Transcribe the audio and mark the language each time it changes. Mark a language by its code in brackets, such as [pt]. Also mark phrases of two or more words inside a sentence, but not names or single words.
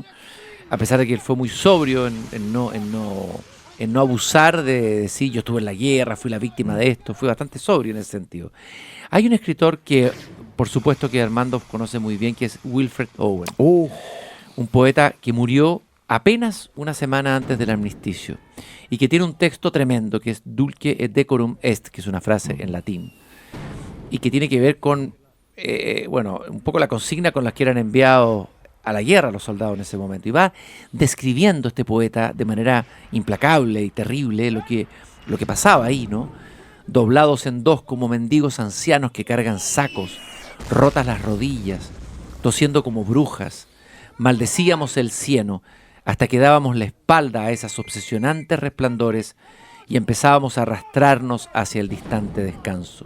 [es] A pesar de que él fue muy sobrio en no abusar de decir yo estuve en la guerra, fui la víctima de esto, fue bastante sobrio en ese sentido. Hay un escritor que por supuesto que Armando conoce muy bien, que es Wilfred Owen. Uh, Un poeta que murió apenas una semana antes del armisticio y que tiene un texto tremendo que es Dulce et decorum est, que es una frase en latín, y que tiene que ver con, un poco la consigna con la que eran enviados a la guerra los soldados en ese momento. Y va describiendo este poeta de manera implacable y terrible lo que pasaba ahí, ¿no? Doblados en dos como mendigos ancianos que cargan sacos, rotas las rodillas, tosiendo como brujas, maldecíamos el cieno hasta que dábamos la espalda a esas obsesionantes resplandores y empezábamos a arrastrarnos hacia el distante descanso.